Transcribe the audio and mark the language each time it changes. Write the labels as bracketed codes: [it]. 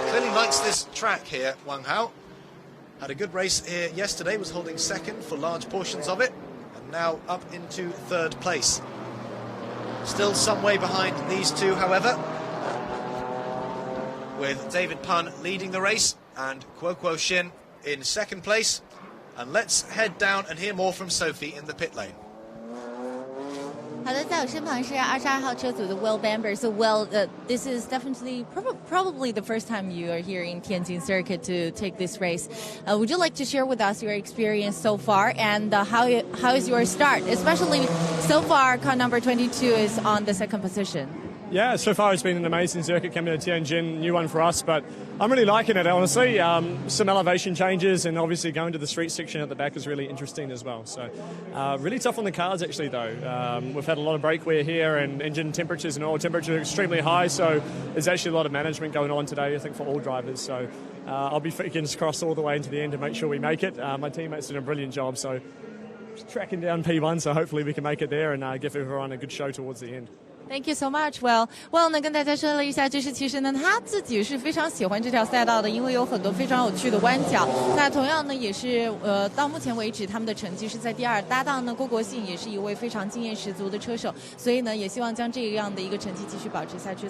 [en] Clearly likes this track here, Wang Hao. Had a good race here yesterday, was holding 2nd for large portions of it, and now up into 3rd place. Still some way behind these two, however, with David Pan leading the race and Kuo Shin in 2nd place. And let's head down and hear more from Sophie in the pit lane. [zh] 好的，在我身旁是22号车组的 Will Bamber. [en] So, Will, this is definitely probably the first time you are here in Tianjin circuit to take this race. Would you like to share with us your experience so far, and how is your start? Especially so far, car number 22 is on the 2nd position. Yeah, so far it's been an amazing circuit coming to Tianjin, new one for us, but I'm really liking it, honestly. Some elevation changes, and obviously going to the street section at the back is really interesting as well. So really tough on the cars, actually, though. We've had a lot of brake wear here, and engine temperatures and oil temperatures are extremely high, so there's actually a lot of management going on today, I think, for all drivers. So I'll be fingers crossed all the way into the end to make sure we make it. My teammates did a brilliant job, so tracking down P1, so hopefully we can make it there and give everyone a good show towards the end. Thank you so much. [zh] Well 呢，跟大家说了一下，就是其实呢，他自己是非常喜欢这条赛道的，因为有很多非常有趣的弯角。那同样呢，也是到目前为止他们的成绩是在第2，搭档呢郭国信也是一位非常经验十足的车手，所以呢，也希望将这样的一个成绩继续保持下去。